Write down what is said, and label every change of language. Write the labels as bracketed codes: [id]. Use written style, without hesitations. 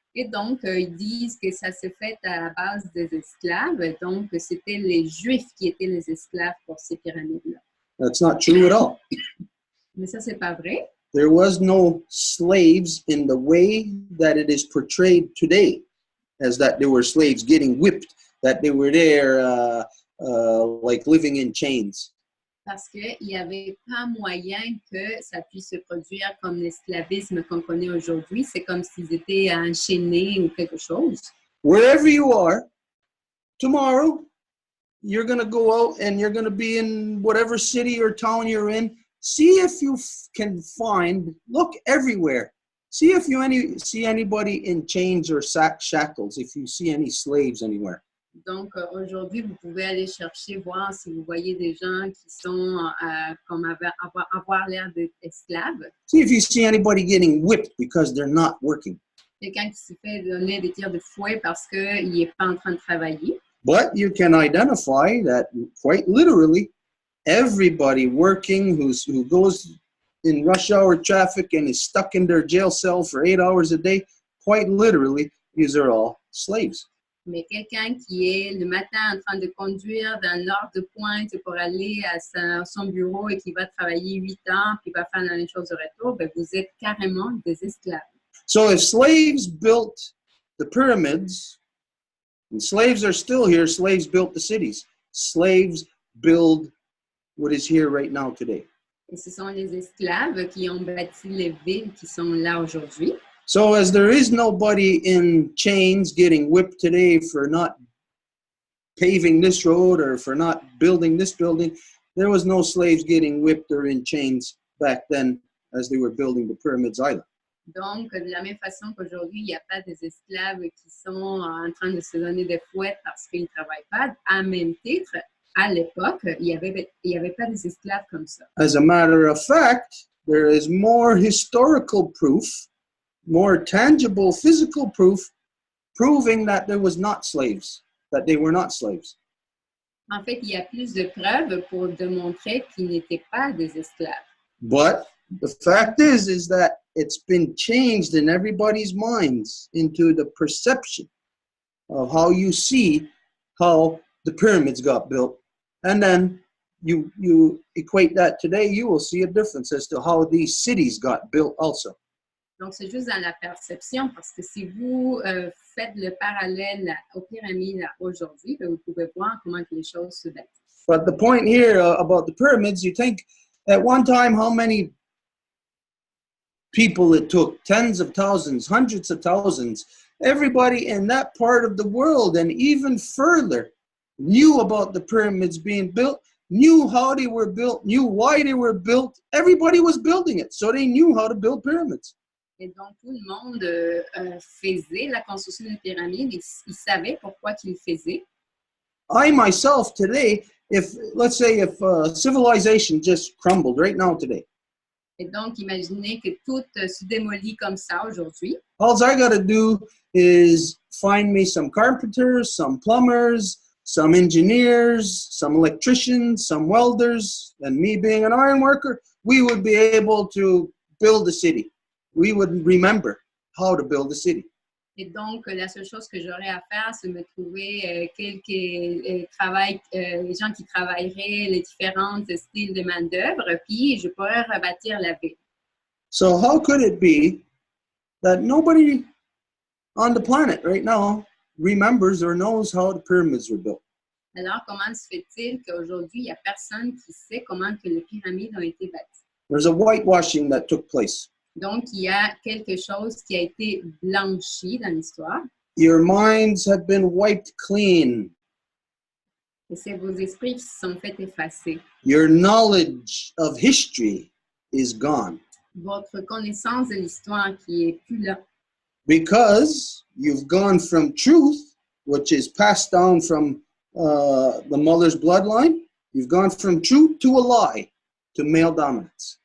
[fr] Et donc, ils disent que ça se fait à la base des esclaves. Donc, c'était les Juifs qui étaient les esclaves pour ces pyramides-là. [en] That's not true at all. [fr] Mais ça, c'est pas vrai. [en] There was no slaves in the way that it is portrayed today, as that there were slaves getting whipped, that they were there like living in chains. [fr] Parce qu'il n'y avait pas moyen que ça puisse se produire comme l'esclavisme qu'on connaît aujourd'hui. C'est comme s'ils étaient enchaînés ou quelque chose. [en] Wherever you are, tomorrow, you're going to go out and you're going to be in whatever city or town you're in. See if you can find, look everywhere. See if you see anybody in chains or shackles, if you see any slaves anywhere. [fr] Donc, aujourd'hui, vous pouvez aller chercher, voir si vous voyez des gens qui sont comme avoir l'air d'esclaves. [en] See if you see anybody getting whipped because they're not working. [fr] Quelqu'un qui se fait donner des tirs de fouet parce qu'il n'est pas en train de travailler. [en] But you can identify that quite literally, everybody working who goes in rush hour traffic and is stuck in their jail cell for 8 hours a day, quite literally, these are all slaves. [fr] Mais quelqu'un qui est le matin en train de conduire dans l'heure de pointe pour aller à son bureau et qui va travailler 8 heures puis va faire la même chose de retour, ben vous êtes carrément des esclaves. [en] So if slaves built the pyramids, and slaves are still here, slaves built the cities. Slaves build what is here right now today. [fr] Et ce sont les esclaves qui ont bâti les villes qui sont là aujourd'hui. [en] So as there is nobody in chains getting whipped today for not paving this road or for not building this building, there was no slaves getting whipped or in chains back then as they were building the pyramids either. [fr] Donc, de la même façon qu'aujourd'hui, il n'y a pas des esclaves qui sont en train de se donner des fouettes parce qu'ils ne travaillent pas, à même titre, à l'époque, il n'y avait pas des esclaves comme ça. [en] As a matter of fact, there is more historical proof, more tangible physical proof, proving that there was not slaves, that they were not slaves. [fr] En fait, il y a plus de preuves pour démontrer qu'ils n'étaient pas des esclaves. [en] But the fact is that it's been changed in everybody's minds into the perception of how you see how the pyramids got built. And then you equate that today, you will see a difference as to how these cities got built also. [fr] Donc, c'est juste dans la perception, parce que si vous faites le parallèle aux pyramides aujourd'hui, vous pouvez voir comment les choses se bâtissent. [en] But the point here about the pyramids, you think at one time how many people it took, tens of thousands, hundreds of thousands, everybody in that part of the world and even further knew about the pyramids being built, knew how they were built, knew why they were built. Everybody was building it, so they knew how to build pyramids. [fr] Et donc, tout le monde faisait la construction des pyramides. Ils savaient pourquoi qu'ils faisaient. [en] I myself today, let's say if civilization just crumbled right now today. [fr] Et donc, imaginez que tout se démolit comme ça aujourd'hui. [en] All I got to do is find me some carpenters, some plumbers, some engineers, some electricians, some welders, and me being an iron worker, we would be able to build a city. We would remember how to build a city. [fr] Et donc, la seule chose que j'aurais à faire, c'est me trouver quelques les gens qui travailleraient les différents styles de main-d'œuvre, puis je pourrais rebâtir la ville. [en] So how could it be that nobody on the planet right now remembers or knows how the pyramids were built? [fr] Alors, comment se fait-il qu'aujourd'hui, il n'y a personne qui sait comment que les pyramides ont été bâties? [en] There's a whitewashing that took place. [fr] Donc, il y a quelque chose qui a été blanchi dans l'histoire. [en] Your minds have been wiped clean. [fr] Et c'est vos esprits qui se sont fait effacer. [en] Your knowledge of history is gone. [fr] Votre connaissance de l'histoire qui est plus là. [en] Because you've gone from truth, which is passed down from the mother's bloodline, you've gone from truth to a lie, to male dominance.